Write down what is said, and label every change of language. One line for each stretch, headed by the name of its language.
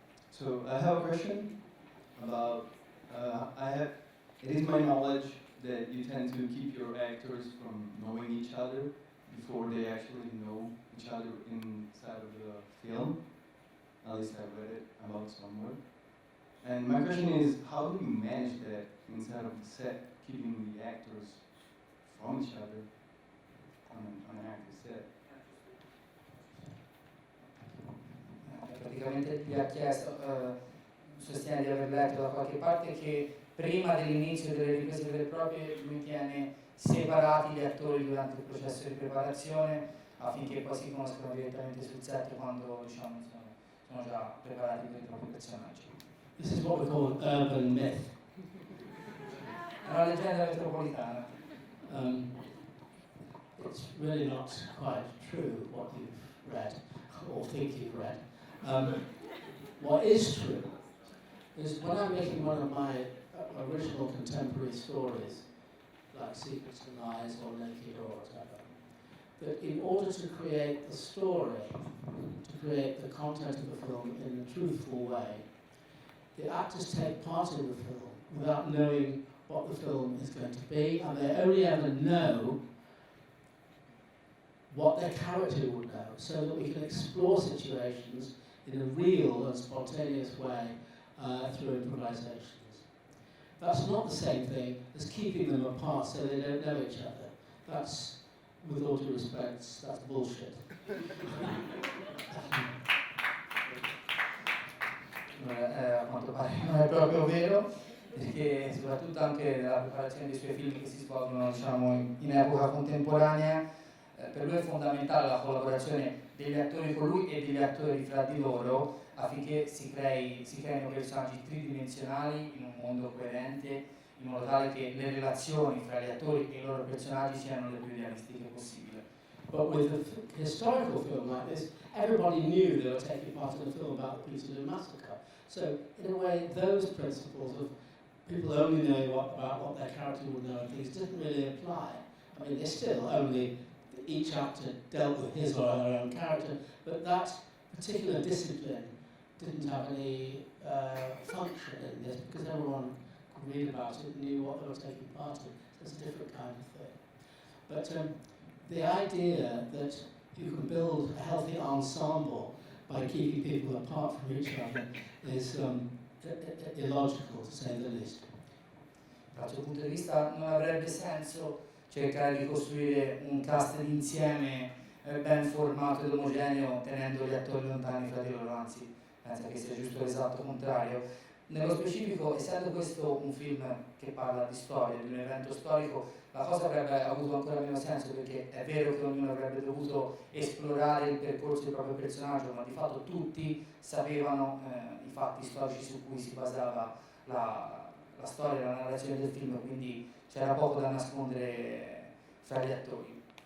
English: So I have a question about, it is my knowledge that you tend to keep your actors from knowing each other before they actually know each other inside of the film. At least I read it about somewhere. And my question is, how do you manage that inside of the set, keeping the actors from each other on an actor's set?
Italian: Praticamente gli ha chiesto, sostiene di aver letto da qualche parte che prima dell'inizio delle riprese vere e proprie lui tiene separati gli attori durante il processo di preparazione affinché poi si conoscano direttamente sul set quando diciamo, sono già preparati per i propri personaggi.
English: This is what we call an urban myth.
Italian: È una leggenda metropolitana.
English: It's really not quite true what you've read or think you've read. What is true is when I'm making one of my original contemporary stories, like Secrets and Lies or Naked or whatever, that in order to create the story, to create the content of the film in a truthful way, the actors take part in the film without knowing what the film is going to be, and they only ever know what their character would know, so that we can explore situations in a real and spontaneous way through improvisations. That's not the same thing as keeping them apart so they don't know each other. That's, with all due respect, that's bullshit.
Italian: A quanto pare non è proprio vero, perché soprattutto anche nella preparazione dei suoi film che si svolgono diciamo, in epoca contemporanea, per lui è fondamentale la collaborazione degli attori con lui e degli attori fra di loro affinché si creino personaggi tridimensionali in un mondo coerente, in modo tale che le relazioni fra gli attori e i loro personaggi siano le più realistiche possibile.
English: But with a historical film like this, everybody knew they were taking part in a film about the Peterloo massacre. So, in a way, those principles of people only knowing about what their character would know and things didn't really apply. I mean, they still only, each actor dealt with his or her own character, but that particular discipline didn't have any function in this because everyone could read about it and knew what they were taking part in. So it's a different kind of thing. But the idea that you can build a healthy ensemble by keeping people apart from each other is illogical, to say the least.
Italian: Dal suo punto di vista non avrebbe senso cercare di costruire un cast d'insieme ben formato ed omogeneo tenendo gli attori lontani fra di loro, anzi pensa che sia giusto l'esatto contrario. Nello specifico, essendo questo un film che parla di storia, di un evento storico, la cosa avrebbe avuto ancora meno senso perché è vero che ognuno avrebbe dovuto esplorare il percorso del proprio personaggio, ma di fatto tutti sapevano i fatti storici su cui si basava la storia, la narrazione del film, quindi c'era poco da nascondere fra gli attori.